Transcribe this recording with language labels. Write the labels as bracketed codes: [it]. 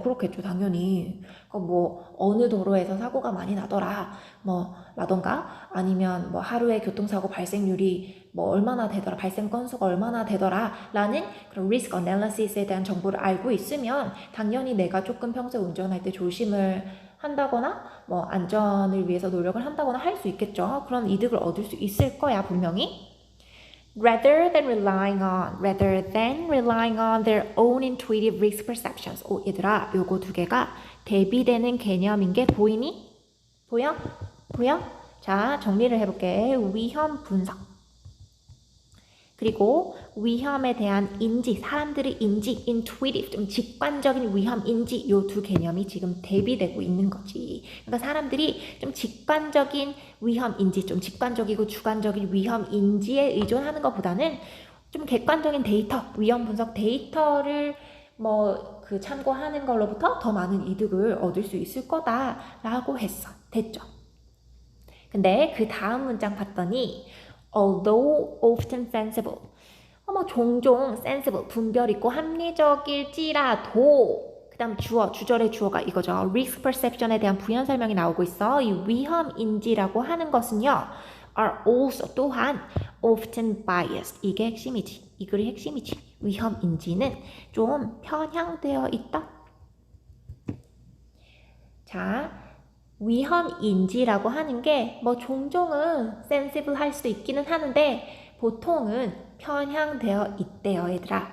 [ko] 그렇겠죠, 당연히. 그러니까 뭐 어느 도로에서 사고가 많이 나더라, 뭐 라던가 아니면 뭐 하루에 교통사고 발생률이 뭐 얼마나 되더라, 발생 건수가 얼마나 되더라라는 그런 리스크 어널리시스에 대한 정보를 알고 있으면 당연히 내가 조금 평소에 운전할 때 조심을 한다거나 뭐 안전을 위해서 노력을 한다거나 할 수 있겠죠. 그런 이득을 얻을 수 있을 거야, 분명히. [en] Rather than relying on their own intuitive risk perceptions. [ko] 오, 얘들아, 요거 두 개가 대비되는 개념인 게 보이니? 보여? 보여? 자, 정리를 해볼게. 위험 분석. 그리고 위험에 대한 인지, 사람들의 인지, intuitive, 좀 직관적인 위험 인지, 요 두 개념이 지금 대비되고 있는 거지. 그러니까 사람들이 좀 직관적인 위험 인지, 좀 직관적이고 주관적인 위험 인지에 의존하는 것보다는 좀 객관적인 데이터, 위험 분석 데이터를 뭐 그 참고하는 걸로부터 더 많은 이득을 얻을 수 있을 거다라고 했어. 됐죠? 근데 그 다음 문장 봤더니 [en] although often sensible. [ko] 뭐 종종 sensible, 분별 있고 합리적일지라도 그 다음 주어, 주절의 주어가 이거죠. risk perception에 대한 부연 설명이 나오고 있어. 이 위험인지라고 하는 것은요. [en] are also [ko] 또한 [en] often biased. [ko] 이게 핵심이지. 이 글이 핵심이지. 위험인지는 좀 편향되어 있다. 자, 위험인지라고 하는 게 뭐 종종은 센시블 할 수도 있기는 하는데 보통은 편향되어 있대요, 얘들아.